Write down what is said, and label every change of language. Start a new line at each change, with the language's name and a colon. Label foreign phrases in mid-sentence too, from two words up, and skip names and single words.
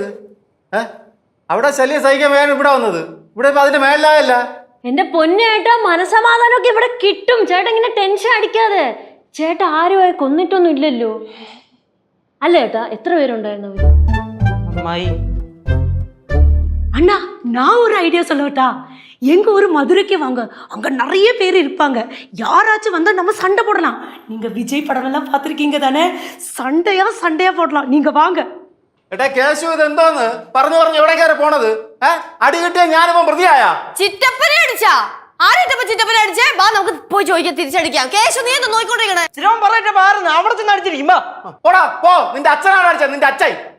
Malayalam: അവിടെ ശല്യം സഹിക്കാൻ വേണം ഇവിടെ വന്നത്, ഇവിടെ അതിന്റെ മേലായല്ല. എന്റെ പൊന്നേട്ടാ, മനസമാധാനമൊക്കെ ഇവിടെ കിട്ടും. ചേട്ടാ ഇങ്ങനെ ടെൻഷൻ അടിക്കാതെ. ചേട്ടാ ആരുമായി കൊന്നിട്ടൊന്നും ഇല്ലല്ലോ അല്ല ചേട്ടാ? എത്ര പേരുണ്ടായിരുന്നു? അമ്മായി
Tamil: அண்ணா நான் ஒரு ஐடியா சொல்லட்டா? எங்க ஒரு மதுரைக்கு வாங்க, அங்க நிறைய பேர் இருப்பாங்க. யாராச்சும் வந்தா நம்ம சண்டை போடலாம். நீங்க விஜய் படம் எல்லாம் பார்த்திருக்கீங்க தானே? சண்டையா போடலாம். நீங்க வாங்க.
Malayalam: എടാ കേശു, ഇത് എന്തോന്ന് പറഞ്ഞു എവിടെ കയറി പോണത്? അടി കിട്ടിയ ഞാനിപ്പോ പ്രതിയായ? ചിറ്റപ്പനെ അടിച്ചാ? ആരായിട്ടപ്പോ ചിറ്റപ്പനെ അടിച്ചേ? ബാ നമുക്ക് പോയി ചോദിക്കാം, തിരിച്ചടിക്കാം. കേശു നീ എന്താ നോക്കിക്കൊണ്ടിരിക്കണേ? ചിലവൻ പറയട്ടെ മാറുന്നു, അവിടെ ചെന്ന് അടിച്ചിരിക്കും. പോടാ പോ, നിന്റെ അച്ഛനാണ് അടിച്ചത്, നിന്റെ അച്ഛൻ.